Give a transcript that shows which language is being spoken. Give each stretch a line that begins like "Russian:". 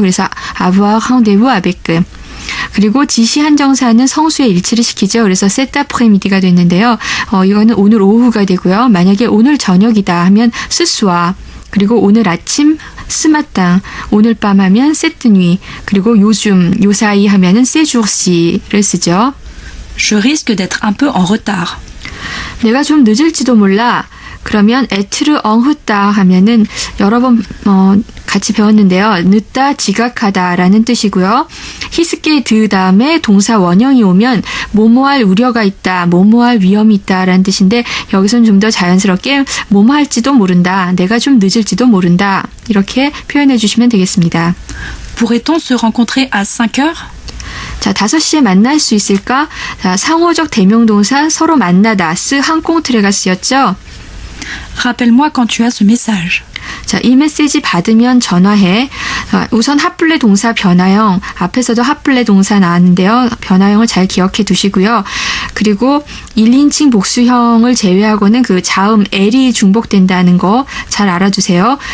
Korean: 그래서
French: avoir rendez-vous avec.
Korean: 그리고 지시 한정사는 성수의 일치를 시키죠. 그래서
French: cet après-midi
Korean: 가 됐는데요. 이거는 오늘 오후가 되고요. 만약에 오늘 저녁이다 하면
French: ce soir.
Korean: 그리고 오늘 아침 스마땅, 오늘 밤 하면 세뜨뉘, 그리고 요즘, 요사이 하면은 세주르시를 쓰죠.
French: Je risque d'être un peu en retard.
Korean: 내가 좀 늦을지도 몰라. 그러면 에트르 엉흐따 하면은 여러 번 같이 배웠는데요. 늦다, 지각하다라는 뜻이고요. 히스케 드 다음에 동사 원형이 오면 뭐뭐할 우려가 있다, 뭐뭐할 위험이 있다라는 뜻인데 여기서는 좀 더 자연스럽게 뭐뭐 할지도 모른다, 내가 좀 늦을지도 모른다 이렇게 표현해 주시면 되겠습니다.
French: Pourrait-on se rencontrer à 5h?
Korean: 자, 5시에 만날 수 있을까? 자, 상호적 대명동사 서로 만나다, 스 항공트레가 쓰였죠.
French: Rappelle-moi quand tu as ce message.
Korean: 자, 이 메시지 받으면 전화해. 우선 핫플레 동사 변화형, 앞에서도 핫플레 동사 나왔는데요. 변화형을 잘 기억해 두시고요. 그리고 1인칭 복수형을 제외하고는 그 자음 L이 중복된다는 거 잘 알아두세요.